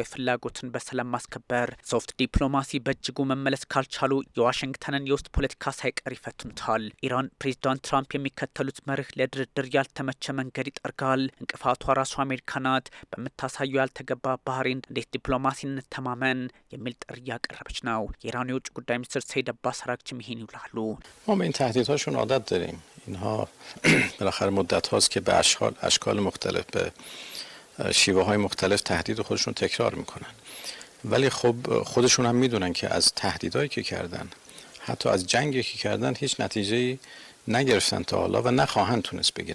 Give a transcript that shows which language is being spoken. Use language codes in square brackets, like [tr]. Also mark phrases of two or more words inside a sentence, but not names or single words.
[am] ፍላጎትን በሰላም ማስከበር ሶፍት ዲፕሎማሲ በእጅጉ መመለስ ካልቻሉ የዋሽንግተንን የውስጥ ፖለቲካ ሳይቀር ይፈትኑታል። ኢራን ፕሬዚዳንት ትራምፕ የሚከተሉት መርህ ለድርድር ያልተመቸ መንገድ ይጠርጋል። እንቅፋቷ ራሱ አሜሪካ ናት። በምታሳየው ያልተገባ ባህሬን እንዴት ዲፕሎማሲ እንተማመን የሚል ጥሪ እያቀረበች ነው። የኢራን የውጭ ጉዳይ ሚኒስትር ሰይድ አባስ አራግቺም ይሄን ይላሉ። [fa] اینها بالاخره مدت هاست که به اشکال مختلف به شیوه های مختلف تهدید خودشون تکرار میکنن ولی خب خودشون هم میدونن که از تهدیدایی که کردن حتی از جنگی که کردن هیچ نتیجه‌ای نگرفتن تا حالا و نخواهند تونست بگیرن.